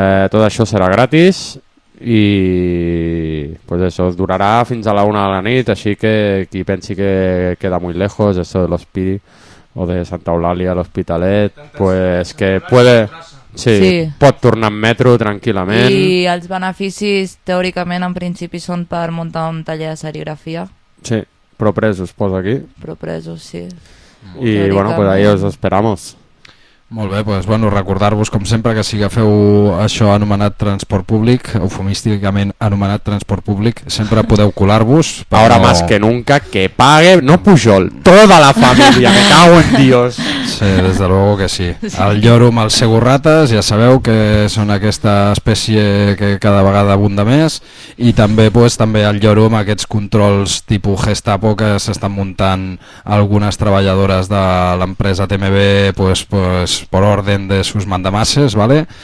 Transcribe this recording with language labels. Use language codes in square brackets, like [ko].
[ca] Tot això serà gratis i pues eso, durarà fins a la una de la nit, així que qui pensi que queda molt lejos això de l'hospital o de Santa Eulàlia a l'Hospitalet, pues [es] que puede, [ca] sí, sí, pot tornar en metro tranquil·lament. I els beneficis, teòricament, en principi són per muntar un taller de serigrafia. Sí, propresos, posa aquí. Propresos, sí. [es] I bueno, pues ahí os esperamos. [ca] Molt bé, doncs bueno, recordar-vos com sempre que si agafeu això anomenat transport públic, eufemísticament anomenat transport públic, sempre podeu colar-vos però... [es] Ahora más que nunca que pague, no Pujol, toda la família, me cago en Dios. Sí, des de luego que sí. [ca] El lloro amb els segurrates, ja sabeu que són aquesta espècie que cada vegada abunda més, i també pues, també el lloro amb aquests controls tipus Gestapo que s'estan muntant algunes treballadores de l'empresa TMB, pues per ordre de [es] sus mandamases, [ca] vale?